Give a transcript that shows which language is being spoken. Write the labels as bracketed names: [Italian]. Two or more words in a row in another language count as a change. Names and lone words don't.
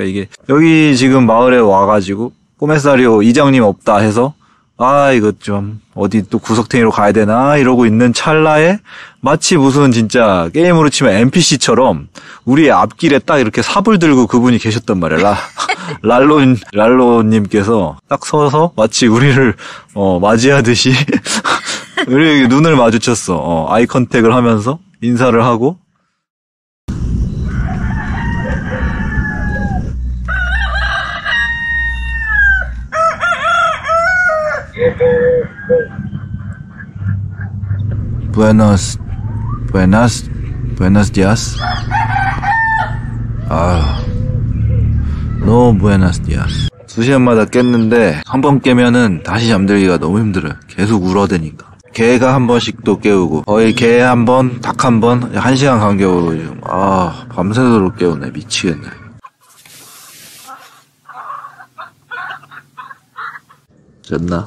[Korean] 이게 여기 지금 마을에 와가지고 꼬메사리오 이장님 없다 해서 이거 좀 어디 또 구석탱이로 가야 되나 이러고 있는 찰나에 마치 무슨 진짜 게임으로 치면 NPC처럼 우리의 앞길에 딱 이렇게 삽을 들고 그분이 계셨단 말이야. 랄로님께서 딱 서서 마치 우리를 맞이하듯이 우리 눈을 마주쳤어. 아이 컨택을 하면서 인사를 하고 [Spanish] Buenos días. No buenos días. [Korean] 2시간마다 깼는데 한 번 깨면은 다시 잠들기가 너무 힘들어요. 계속 울어대니까. 개가 한 번씩 또 깨우고 거의 개 한 번, 닭 한 번, 1시간 간격으로 지금 밤새도록 깨우네. 미치겠네. 잤나?